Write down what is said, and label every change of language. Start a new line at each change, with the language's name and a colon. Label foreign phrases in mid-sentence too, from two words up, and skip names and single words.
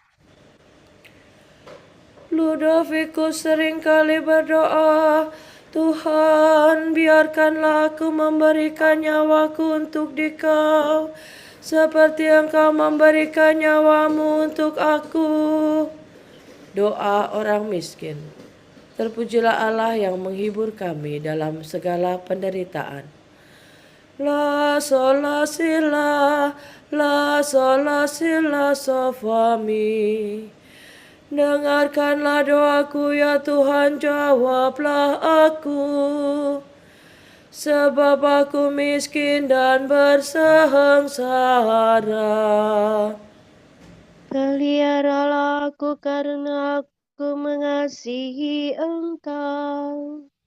Indonesian: Ludovicus seringkali berdoa, Tuhan, biarkanlah aku memberikan nyawaku untuk Dikau, seperti Engkau memberikan nyawamu untuk aku. Doa orang miskin. Terpujilah Allah yang menghibur kami dalam segala penderitaan. La sola sila, la sola sila so fa mi. Dengarkanlah doaku ya Tuhan, jawablah aku. Sebab aku miskin dan bersengsara. Peliharalah aku karena Aku mengasihi Engkau.